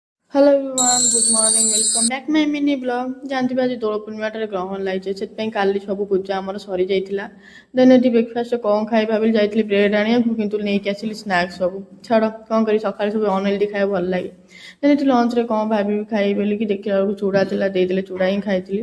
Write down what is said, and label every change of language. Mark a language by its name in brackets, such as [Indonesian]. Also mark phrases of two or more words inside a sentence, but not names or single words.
[English] Hello everyone, good morning, welcome back my mini vlog। [Odia] ଜାଣିଥିବେ ଆଜି ଦୋଳ ପୂର୍ଣ୍ଣିମାଟାରେ ଗ୍ରହଣ ଲାଗିଛି, ସେଥିପାଇଁ କାଲି ସବୁ ପୂଜା ଆମର ସରିଯାଇଥିଲା। ଦେନ୍ ଏଠି ବ୍ରେକଫାଷ୍ଟ କ'ଣ ଖାଇବା ଭାବିଲି, ଯାଇଥିଲି ବ୍ରେଡ୍ ଆଣିବାକୁ, କିନ୍ତୁ ନେଇକି ଆସିଲି ସ୍ନାକ୍ସ ସବୁ। ଛାଡ଼ କ'ଣ କରି, ସକାଳେ ସବୁ ଅନହେଲ୍ଦି ଖାଇବା ଭଲ ଲାଗେ। ଦେନ୍ ଏଠି ଲଞ୍ଚରେ କ'ଣ ଭାବିବି ଖାଇବି ବୋଲିକି ଦେଖିଲା ବେଳକୁ ଚୁଡ଼ା ଥିଲା, ଦେଇଦେଲେ ଚୁଡ଼ା ହିଁ ଖାଇଥିଲି।